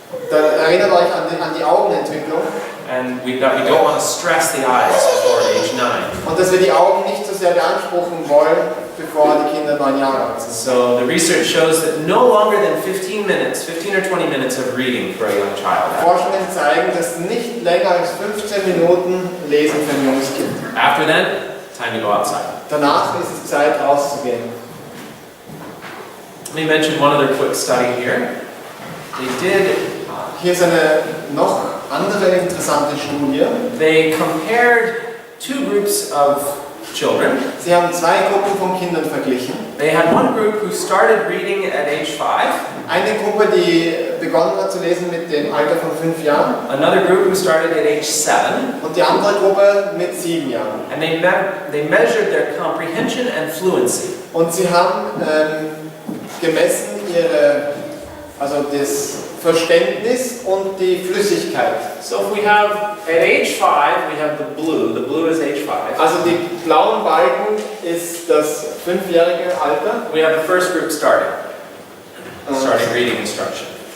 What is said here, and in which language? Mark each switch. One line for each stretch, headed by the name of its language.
German: Dann erinnert euch an die Augenentwicklung
English: And we don't want to stress the eyes before age 9.
German: und dass wir die Augen nicht so sehr beanspruchen wollen, bevor die Kinder 9 Jahre alt sind.
English: So the research shows that no longer than 15 or 20 minutes of reading for a young child.
German: Forschungen zeigen, dass nicht länger als 15 Minuten Lesen für ein junges Kind.
English: After then, time to go outside.
German: Danach ist es Zeit, rauszugehen.
English: Let me mention one other quick study here. They did,
German: Hier ist eine noch andere interessante Studie.
English: they compared two groups of children.
German: Sie haben 2 Gruppen von Kindern verglichen.
English: They had one group who started reading at age 5,
German: Eine Gruppe, die begonnen hat zu lesen mit dem Alter von 5 Jahren
English: another group who started at age 7,
German: und die andere Gruppe mit 7 Jahren.
English: and they measured their comprehension and fluency.
German: Und sie haben gemessen das Verständnis und die Flüssigkeit.
English: So if we have, at age 5, we have the blue is age 5.
German: Also die blauen Balken ist das 5-jährige Alter.
English: We have the first group starting reading instruction.